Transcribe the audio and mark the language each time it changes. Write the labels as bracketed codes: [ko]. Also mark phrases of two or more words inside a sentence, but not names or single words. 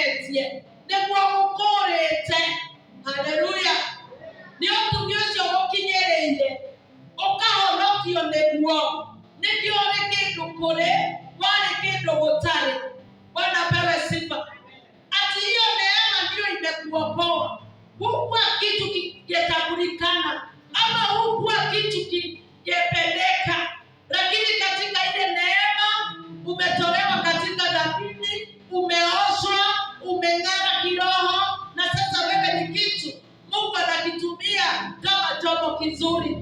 [ki] ũgeretie nĩguo gũkũrĩte. Haleluya! Nĩ ũtumi ũcio gũkinyĩrĩire ũkahonokio nĩguo. Nĩkĩo ũrĩ kĩndũ kũrĩ, warĩ kĩndũ gũtarĩ. [sw] Bwana apewe sifa. Ati hiyo neema ndio imekuokoa. Hukuwa kitu kingetambulikana ama hukuwa kitu kingependeka, lakini katika ile neema umetolewa katika dhambi, umeoshwa, umeng'ara kiroho, na sasa wewe ni kitu Mungu anakitumia kama chombo kizuri.